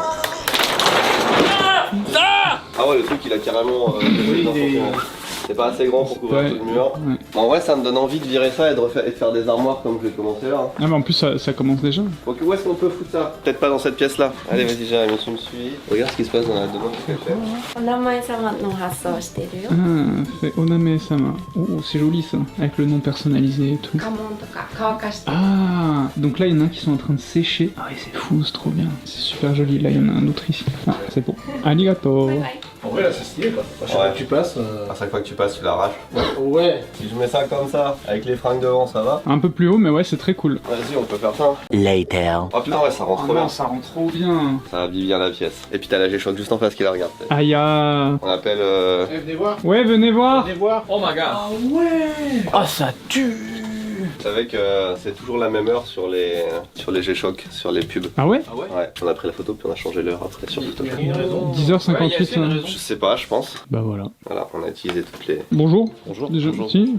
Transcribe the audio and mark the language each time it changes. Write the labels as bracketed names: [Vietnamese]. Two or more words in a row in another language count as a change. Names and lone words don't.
[French] Ah ouais, le truc il a carrément dévolé dans son fond. C'est pas assez grand pour couvrir Ouais. tout le mur. Ouais. En vrai, ça me donne envie de virer ça et de faire des armoires comme je vais commencer là. ah mais en plus ça commence déjà. Donc où est-ce qu'on peut foutre ça? Peut-être pas dans cette pièce là. Allez, vas-y, Jérémy, tu me suis. Regarde ce qui se passe dans la demande que j'ai fait. [Japanese] お名前様の発送してるよ [French] Ah, c'est Oname-sama. Oh, c'est joli ça, avec le nom personnalisé et tout. [Japanese] 家紋とか乾かしてる [French] Ah, donc là il y en a un qui sont en train de sécher. Ah oui, c'est fou, c'est trop bien. C'est super joli. Là il y en a un autre ici. Ah, c'est bon. Arigato. バイバイ En vrai, là, c'est stylé quoi. À chaque fois que tu passes. À chaque fois que tu passes, tu l'arraches. Ouais. Si je mets ça comme ça, avec les fringues devant, ça va? Un peu plus haut, mais ouais, c'est très cool. Vas-y, on peut faire ça. Oh putain, ouais, ça rentre trop bien. ça rend trop bien. Ça habille bien la pièce. Et puis t'as la G-Shock juste en face qui la regarde. Aya. On appelle. Venez voir. Ouais, venez voir. Venez voir. [English] Oh my god. [French] Ah, ça tue. Vous savez que c'est toujours la même heure sur les G-Shock, sur les pubs. Ah ouais? Ouais, on a pris la photo puis on a changé l'heure après sur Photoshop. 10h58. hein. Je sais pas, je pense. Bah voilà. Voilà, on a utilisé toutes les. Bonjour. Bonjour. Déjà, Bonjour. si.